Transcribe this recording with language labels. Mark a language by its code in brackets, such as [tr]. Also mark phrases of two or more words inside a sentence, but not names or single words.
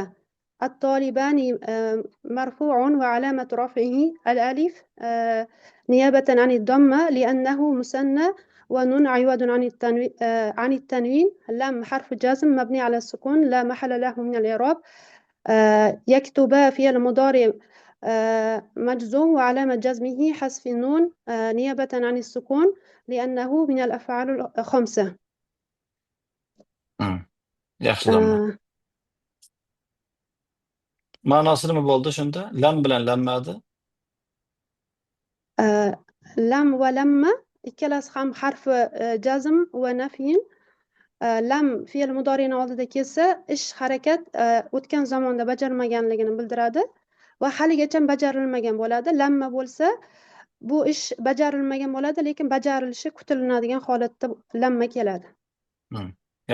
[ar] الطالبان مرفوع وعلامة رفعه الألف نيابة عن الضمة لأنه مثنى ونون عوض عن التنوين. لم حرف جازم مبني على السكون لا محل له من الإعراب. يكتبا فعل مضارع مجزوم وعلامة جزمه حذف النون نيابة عن السكون لأنه من الأفعال الخمسة. [uz] Yaxshi domla. Ma'nosi nima bo'ldi shunda? Lam bilan lammadi. [ar] لم ولما [uz] ikkalasi ham [ar] حرف جزم ونفي. [uz] Lam fe'l mudori'ning oldida kelsa, ish harakat o'tgan zamonda bajarilmaganligini bildiradi va haligacha bajarilmagan bo'ladi. Lamma bo'lsa, bu ish bajarilmagan bo'ladi, lekin bajarilishi kutiladigan holatda lamma keladi.